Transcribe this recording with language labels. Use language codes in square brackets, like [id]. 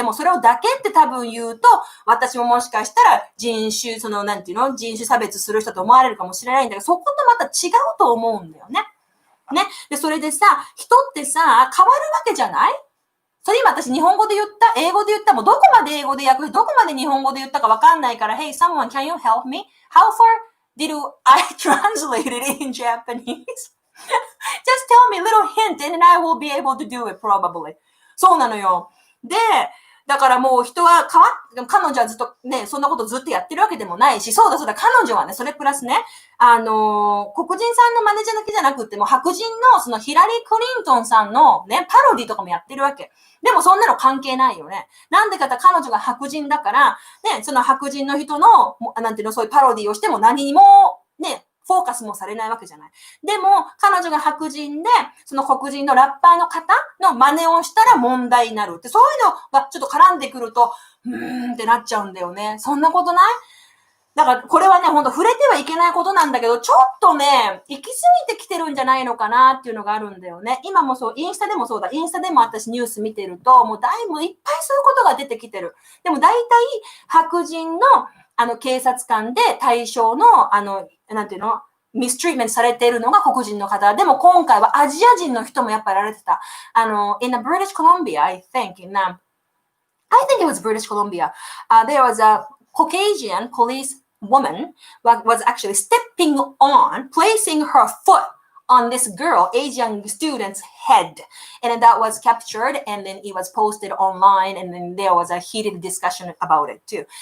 [ja] でもそれをだけって多分言うと、私ももしかしたら人種差別する人と思われるかもしれないんだけど、そことまた違うと思うんだよね。ね。で、それでさ、人ってさ、変わるわけじゃない？それ今私日本語で言った、英語で言った、もうどこまで英語で訳して、どこまで日本語で言ったかわかんないから、 [en] Hey, someone, can you help me? How far did I translate it in Japanese? Just tell me a little hint and then I will be able to do it probably. [ja] そうなのよ。で、だからもう人は彼女はずっとね、そんなことずっとやってるわけでもないし、そうだ、彼女はね、それプラスね、黒人さんの真似じゃだけじゃなくっても、白人のそのヒラリー・クリントンさんのね、パロディとかもやってるわけ。でもそんなの関係ないよね。なんでかって彼女が白人だから、ね、その白人の人の、そういうパロディをしても何にも、ね、フォーカスもされないわけじゃない。でも、彼女が白人で、その黒人のラッパーの方の真似をしたら問題になるって、そういうのがちょっと絡んでくると、ってなっちゃうんだよね。そんなことない？だから、これはね、ほんと触れてはいけないことなんだけど、ちょっとね、行き過ぎてきてるんじゃないのかなっていうのがあるんだよね。今もそう、インスタでもそうだ。インスタでも私ニュース見てると、もうだいぶいっぱいそういうことが出てきてる。でも大体、白人の、警察官で対象の、ミストリートメントされているのが黒人の方。でも今回はアジア人の人もやっぱりやられてた。 [en] in British Columbia, I think it was British Columbia. There was a Caucasian police woman was actually stepping on, placing her foot on this girl, Asian student's head. And then that was captured and then it was posted online and then there was a heated discussion about it too.